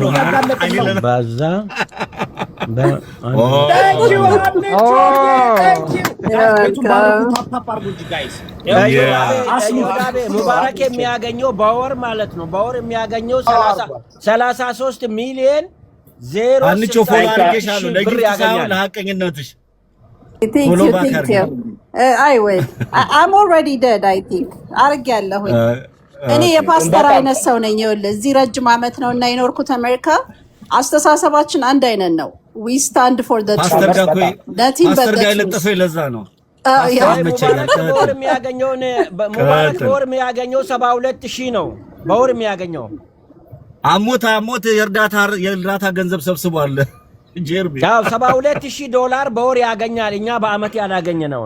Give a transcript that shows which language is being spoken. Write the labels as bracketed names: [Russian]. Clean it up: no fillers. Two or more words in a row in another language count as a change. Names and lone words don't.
[Amharic] ባዛ ሙባረክ የሚያገኘው በወር ማለት ነው። በወር የሚያገኘው 33 ሚሊዮን 0 አንቾ ፎሎ አድርጌሻለሁ ለጊፍት ሳይሆን ለሐቀኝነትሽ። [English] Thank you. I will. I'm already dead, I think. [Amharic] አርጋለሁ። እኔ የፓስተር አይነት ሰው ነኝ። ይኸውልህ እዚህ ረጅም ዓመት ነው እና የኖርኩት አሜሪካ። አስተሳሰባችን አንድ አይነት ነው። [English] We stand for the truth. [Amharic] ፓስተር ጋር ለጠፈው ለዛ ነው። ሙባረክ በወር የሚያገኘው 72000 ነው። በወር የሚያገኘው አሞት የእርዳታ ገንዘብ ሰብስቧል። ጀርቢ ያው $72000 በወር ያገኛል። እኛ በአመት ያላገኘነው